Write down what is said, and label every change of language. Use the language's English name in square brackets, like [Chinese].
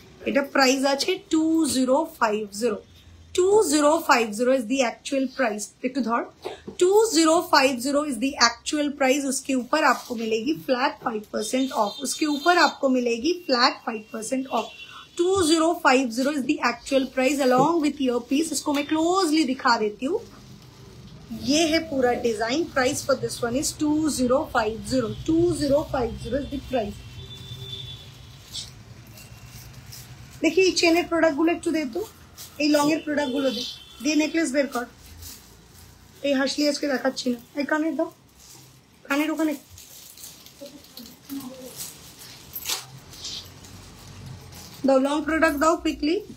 [Bangla] এটা প্রাইস আছে 2050, [English] 2050 is the actual price। [Bangla] একটু ধর, [English] 2050 is the actual price। [Hindi] उसके ऊपर आपको मिलेगी फ्लैट 5% ऑफ, उसके ऊपर आपको मिलेगी flat 5% of. [English] 2050 is the actual price along with earpiece। [Hindi] इसको मैं क्लोजली दिखा देती हूँ। ये है पूरा design. [English] Price for this one is 2050, 2050 is the price. [Bangla] देखिए এই চেনের প্রোডাক্ট গুলো একটু দে তো, এই লং এর প্রোডাক্ট গুলো দে, দিয়ে নেকলেস বের কর। এই হাসলি আজকে দেখাচ্ছি না, এই কানের দাও, কানের ওখানে দাও, লং প্রোডাক্ট দাও কুইকলি।